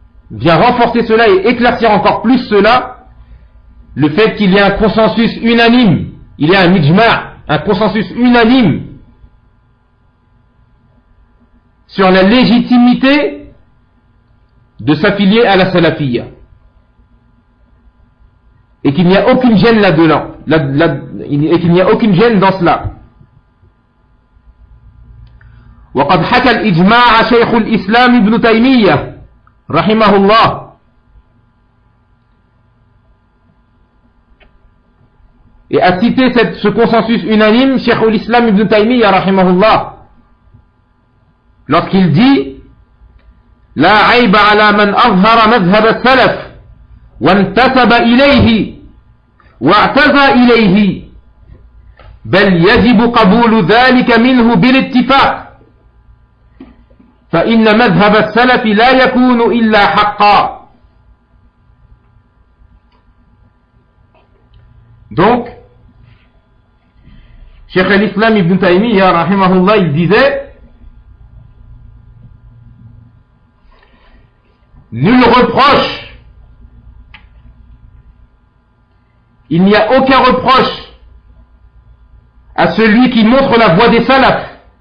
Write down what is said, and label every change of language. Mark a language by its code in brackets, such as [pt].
[fr] vient renforcer cela et éclaircir encore plus cela, le fait qu'il y ait un consensus unanime, il y a un ijma, un consensus unanime sur la légitimité de s'affilier à la salafia. Et qu'il n'y a aucune gêne là-dedans. Et qu'il n'y a aucune gêne dans cela. [ar] وقد حكى الإجماع شيخ الإسلام ابن تيمية رحمه الله [fr] et a cité ce consensus unanime Cheikh al-Islam ibn Taymiyyah رحمه الله lorsqu'il dit [ar] لا عيب على من أظهر مذهب السلف وانتسب إليه واعتزى إليه بل يجب قبول ذلك منه بالاتفاق فإن مذهب السلف لا يكون إلا حقا. [fr] Donc, Cheikh al-Islam ibn Taymiyyah, rahimahullah, il disait, nul reproche, il n'y a aucun reproche à celui qui montre la voie des salafs.